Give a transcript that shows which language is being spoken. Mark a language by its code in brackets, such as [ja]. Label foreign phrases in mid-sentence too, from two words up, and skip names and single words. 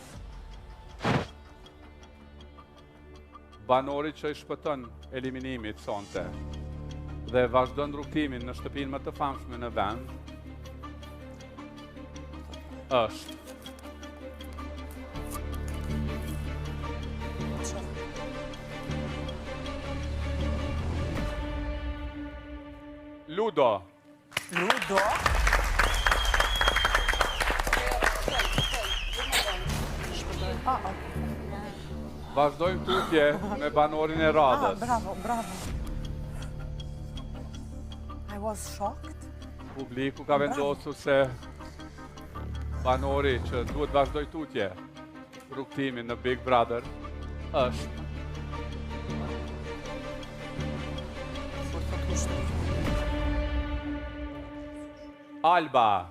[sq] Banori që i shpëton eliminimit sonte dhe vazhdon rrugtimin në shtëpinë më të famshme në vend është Ludo. Ludo? Vazhdojmë tutje me banorin e radhës. Bravo, bravo. [en] I was shocked. [sq] Publiku ka vendosur se banori që duhet vazhdoj tutje rrugtimin në Big Brother është Alba.